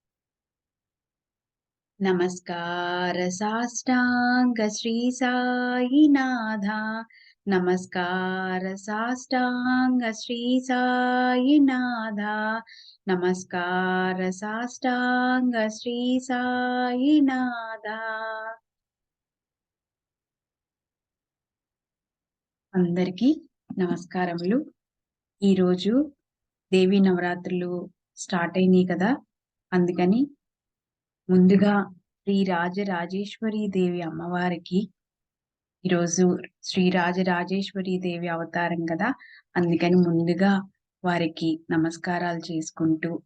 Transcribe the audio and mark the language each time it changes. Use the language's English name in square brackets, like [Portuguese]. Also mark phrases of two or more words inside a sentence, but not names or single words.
[Marathi] नमस्कार साष्टांग श्री साईनाथा। नमस्कार साष्टांग श्री साईनाथा। नमस्कार साष्टांग श्री साईनाथा। [Telugu] అందరికీ నమస్కారములు। ఈరోజు దేవి నవరాత్రులు స్టార్ట్ అయినాయి కదా, అందుకని ముందుగా శ్రీ రాజరాజేశ్వరి దేవి అమ్మవారికి ఈరోజు శ్రీ రాజరాజేశ్వరి దేవి అవతారం కదా, అందుకని ముందుగా వారికి నమస్కారాలు చేసుకుంటూ